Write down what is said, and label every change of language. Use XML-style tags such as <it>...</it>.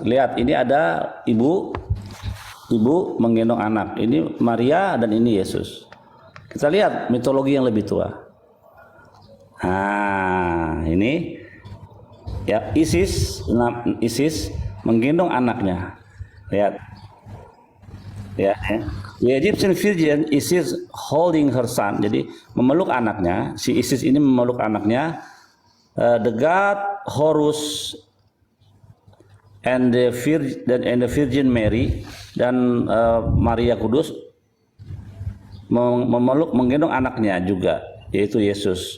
<id>Lihat, ini ada ibu menggendong anak. Ini Maria dan ini Yesus. Kita lihat mitologi yang lebih tua. Nah, ini ya, Isis menggendong anaknya. Lihat.</id> <en>Ya, the Egyptian Virgin Isis holding her son.</en> <id>Jadi memeluk anaknya. Si Isis ini memeluk anaknya.</id> <en>The God Horus and the Virgin Mary</en> <id>dan Maria Kudus menggendong anaknya juga, yaitu Yesus.</id>